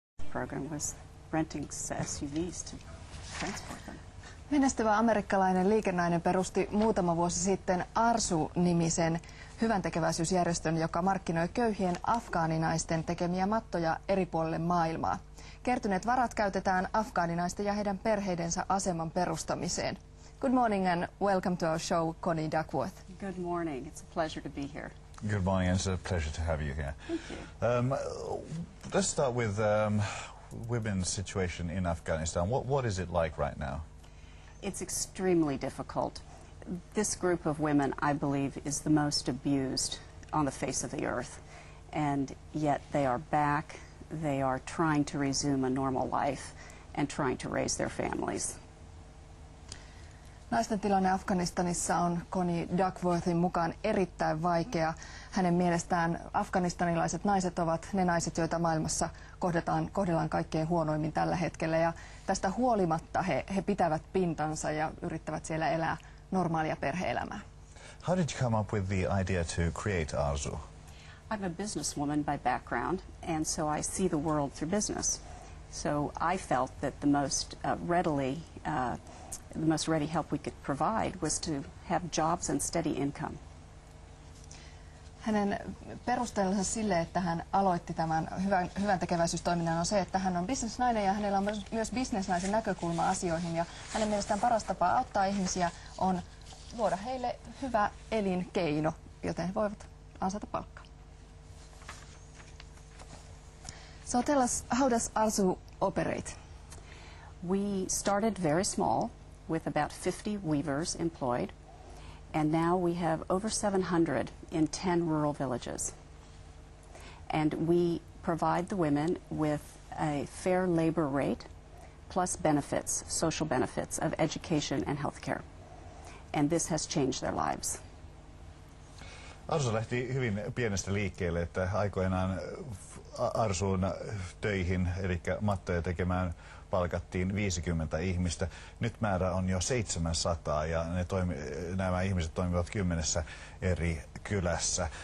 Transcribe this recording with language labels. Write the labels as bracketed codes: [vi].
[en] program was renting SUVs to transport them. [fi] Menestyvä amerikkalainen liikennäinen perusti muutama vuosi sitten ARSU-nimisen hyväntekeväisyysjärjestön, joka markkinoi köyhien afgaaninaisten tekemiä mattoja eri puolille maailmaa. Kertyneet varat käytetään afgaaninaisten ja heidän perheidensä aseman perustamiseen. [en] Good morning and welcome to our show, Connie Duckworth. Good morning. It's a pleasure to be here. Good morning, and it's a pleasure to have you here. Thank you. Let's start with women's situation in Afghanistan. What is it like right now? It's extremely difficult. This group of women, I believe, is the most abused on the face of the earth. And yet they are back, they are trying to resume a normal life and trying to raise their families. [fi] Naisten tilanne Afganistanissa on Connie Duckworthin mukaan erittäin vaikea. Hänen mielestään afganistanilaiset naiset ovat ne naiset, joita maailmassa kohdellaan kaikkein huonoimmin tällä hetkellä. Ja tästä huolimatta he pitävät pintansa ja yrittävät siellä elää normaalia perhe-elämää. [en] How did you come up with the idea to create ARSU? I'm a businesswoman by background, and so I see the world through business. So I felt that the most ready help we could provide was to have jobs and steady income. [fi] Hänen perusteensa sille, että hän aloitti tämän hyvän tekeväisyystoiminnan on se, että hän on bisnesnainen ja hänellä on myös bisnesnaisen näkökulma asioihin. Ja hänen mielestään paras tapa auttaa ihmisiä on luoda heille hyvä elinkeino, joten he voivat ansata palkkaa. [en] So tell us, how does ARSU operate? We started very small with about 50 weavers employed, and now we have over 700 in 10 rural villages. And we provide the women with a fair labor rate plus benefits, social benefits of education and healthcare. And this has changed their lives. [fi] ARSU lähti hyvin pienestä liikkeelle, että aikoinaan ARSUn töihin, eli mattoja tekemään, palkattiin 50 ihmistä. Nyt määrä on jo 700 ja nämä ihmiset toimivat 10 eri kylässä.